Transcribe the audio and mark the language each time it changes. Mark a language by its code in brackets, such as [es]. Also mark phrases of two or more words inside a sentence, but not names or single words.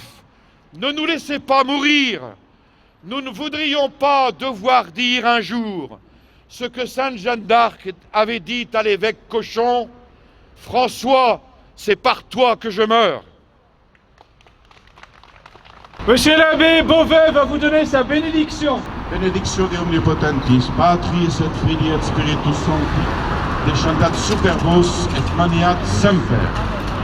[fr] Ne nous laissez pas mourir. Nous ne voudrions pas devoir dire un jour ce que sainte Jeanne d'Arc avait dit à l'évêque Cochon: François, c'est par toi que je meurs. Monsieur l'abbé Beauvais va vous donner sa bénédiction. [la] Benedictio de omnipotentis, Patris et Filii et Spiritus Sancti, descendat super vos et maniat semper.